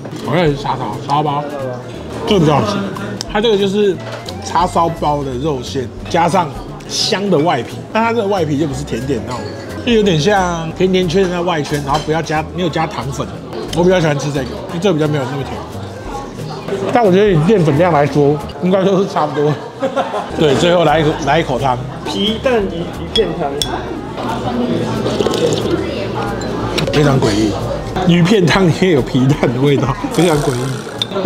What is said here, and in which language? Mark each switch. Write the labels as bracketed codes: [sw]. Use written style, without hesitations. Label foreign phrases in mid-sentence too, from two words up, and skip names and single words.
[zh] 我也是叉燒包，這個比較好吃。它這個就是叉燒包的肉餡加上香的外皮，但它這個外皮就不是甜點那種，就有點像甜甜圈的那外圈，然后沒有加糖粉。我比較喜歡吃這個，因為這個比較沒有那麼甜。但我覺得以澱粉量來說，應該都是差不多。對，最後來一口湯，皮蛋魚片湯，非常詭異。魚片湯裡面有皮蛋的味道，非常詭異。